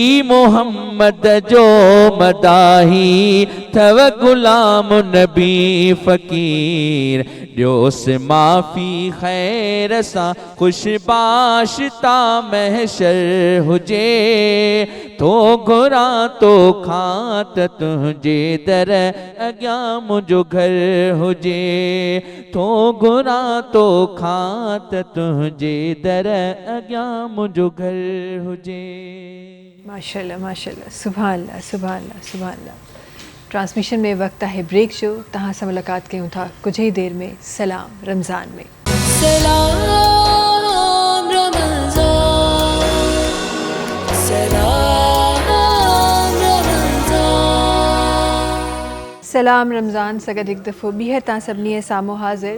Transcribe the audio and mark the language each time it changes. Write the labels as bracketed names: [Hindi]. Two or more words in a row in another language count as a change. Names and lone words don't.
[Sindhi] मोहम्मद जो मदाही थव गुलाम नबी फ़कीर, ॾियोसि माफ़ी ख़ैर सां ख़ुशबाशता महशर हुजे, थो घुरां तो खां त तुंहिंजे दर अॻियां मुंहिंजो घर हुजे, थो घुरां तो खां त तुंहिंजे दर अॻियां मुंहिंजो घर हुजे। [Arabic] ما شاء الله ما شاء الله، سبحان الله سبحان الله سبحان الله. [Sindhi] ट्रांसमिशन में वक्त है ब्रेक जो, तहां सां मुलाक़ात कयूं था कुछ ही देर में सलाम रमज़ान में। सलाम रमज़ान, सलाम रमज़ान। सलाम रमज़ान सां गॾु हिकु दफ़ो ॿीहर तव्हां सभिनी साम्हूं हाज़िर।